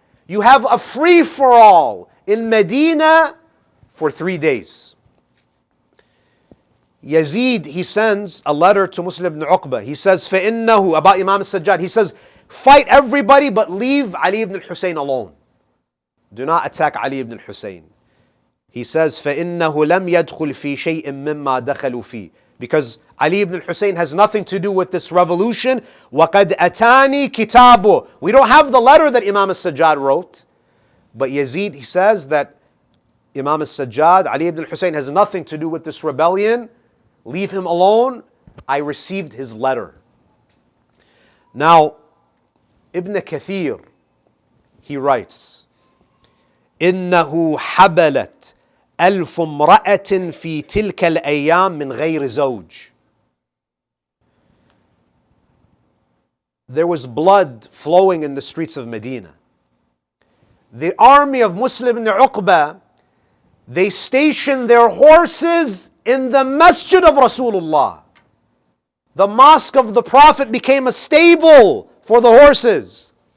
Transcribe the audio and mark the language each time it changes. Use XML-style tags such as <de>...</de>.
<en>You have a free-for-all in Medina for 3 days. Yazid, he sends a letter to Muslim ibn Uqba. He says,</en> <ar>فَإِنَّهُ,</ar> <en>about Imam Al-Sajjad, he says, fight everybody but leave Ali ibn al-Husayn alone. Do not attack Ali ibn al-Husayn. He says,</en> <ar>فَإِنَّهُ لَمْ يَدْخُلْ فِي شَيْءٍ مِّمَّا دَخَلُوا فِيهِ.</ar> <en>Because Ali ibn al-Husayn has nothing to do with this revolution.</en> <ar>وَقَدْ أَتَانِي كِتَابُهُ.</ar> <en>We don't have the letter that Imam Al-Sajjad wrote. But Yazid, he says that Imam Al-Sajjad, Ali ibn al-Husayn, has nothing to do with this rebellion. Leave him alone. I received his letter. Now, Ibn Kathir, he writes,</en> <ar>إِنَّهُ حَبَلَتْ أَلْفُ امْرَأَةٍ فِي تِلْكَ الْأَيَّامِ مِنْ غَيْرِ زَوْجٍ.</ar> <en>There was blood flowing in the streets of Medina. The army of Muslim ibn Uqba, they stationed their horses in the masjid of Rasulullah. The mosque of the Prophet became a stable for the horses.</en>